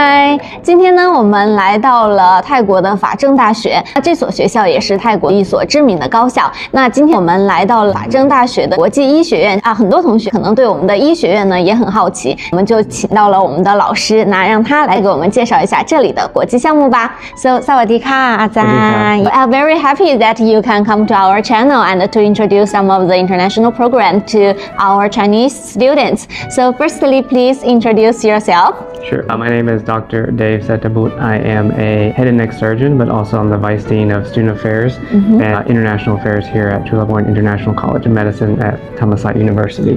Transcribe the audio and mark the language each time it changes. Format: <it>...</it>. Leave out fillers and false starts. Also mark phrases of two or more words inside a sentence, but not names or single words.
<zh>嗨，今天呢，我们来到了泰国的法政大学。这所学校也是泰国一所知名的高校。那今天我们来到了法政大学的国际医学院啊，很多同学可能对我们的医学院呢也很好奇，我们就请到了我们的老师，那让他来给我们介绍一下这里的国际项目吧。So,</zh> <th>สวัสดีค่ะอาจารย์</th> <en>I'm very happy that you can come to our channel and to introduce some of the international program to our Chinese students. So, firstly, please introduce yourself. Sure. My name is Dr. Dave Setabut. I am a head and neck surgeon, but also I'm the Vice Dean of Student Affairs and International Affairs here at Chulalongkorn International College of Medicine at Thammasat University.</en>